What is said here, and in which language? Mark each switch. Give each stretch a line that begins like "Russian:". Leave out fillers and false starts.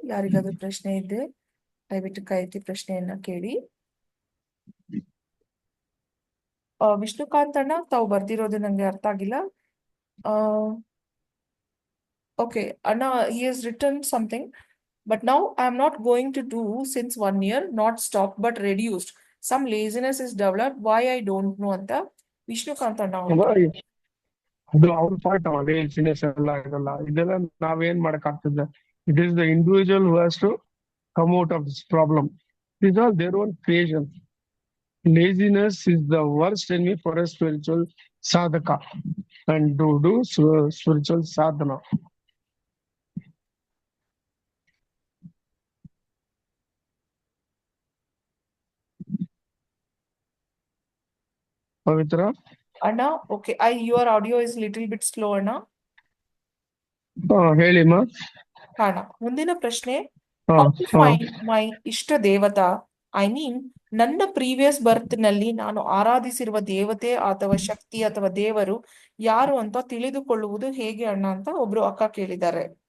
Kannada: ಯಾರಿಗಾದ್ರೂ ಪ್ರಶ್ನೆ ಇದ್ದೆ ದಯವಿಟ್ಟು ಕೈ ಎತ್ತಿ ಪ್ರಶ್ನೆಯನ್ನ ಕೇಳಿ. ವಿಷ್ಣುಕಾಂತ್ ಅಣ್ಣ, ತಾವು ಬರ್ದಿರೋದು ನಂಗೆ ಅರ್ಥ ಆಗಿಲ್ಲ.
English: Okay ಅಣ್ಣ, he has written something, but now I am not going to do since 1 year, not stopped but reduced. Some laziness is developed. Why I don't know
Kannada: ಅಂತ ವಿಷ್ಣುಕಾಂತ್ ಅಣ್ಣ ಅವ್ರು. ಅದು ಅವ್ರ ಪಾರ್ಟ್ ಲೇಸಿನೆಸ್ ಎಲ್ಲ ಇದೆಲ್ಲ
English: ಇದೆಲ್ಲ ನಾವೇನ್
Kannada: ಮಾಡಕ್ಕಾಗ್ತದೆ.
English: It is the individual who has to come out of this problem. These are their own creation. Laziness is the worst enemy for a spiritual sadhaka and do spiritual sadhana.
Kannada: ಪವಿತ್ರ
English: ಅಣ್ಣ, okay, your audio is little bit slow ಅಣ್ಣ.
Kannada: ಹೇಳಿಮ್ಮ. ಅಣ್ಣ, ಮುಂದಿನ ಪ್ರಶ್ನೆ,
English: how to find my
Kannada: ಇಷ್ಟ ದೇವತಾ? ಐ ಮೀನ್, ನನ್ನ ಪ್ರೀವಿಯಸ್ ಬರ್ತ್ ನಲ್ಲಿ ನಾನು ಆರಾಧಿಸಿರುವ ದೇವತೆ ಅಥವಾ ಶಕ್ತಿ ಅಥವಾ ದೇವರು ಯಾರು ಅಂತ ತಿಳಿದುಕೊಳ್ಳುವುದು ಹೇಗೆ ಅಣ್ಣ ಅಂತ ಒಬ್ರು ಅಕ್ಕ ಕೇಳಿದ್ದಾರೆ.